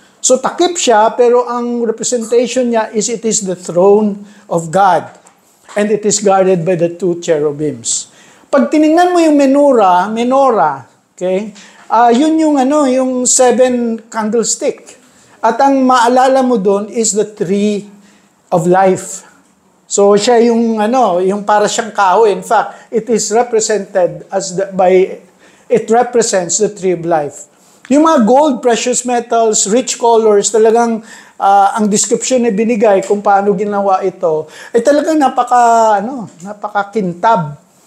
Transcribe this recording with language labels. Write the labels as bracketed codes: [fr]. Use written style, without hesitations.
[tl] So takip siya pero ang representation niya [en] is it is the throne of God and it is guarded by the two cherubims. [tl] Pag tiningnan mo yung menorah, okay? Yun yung 7 candlestick. At ang maalala mo doon [en] is the tree of life. [tl] So siya yung para siyang kahoy. [en] In fact, it is represented it represents the tree of life. [tl] Yung mga gold, precious metals, rich colors, talagang ang description na binigay kung paano ginawa ito, ay talagang napakakintab.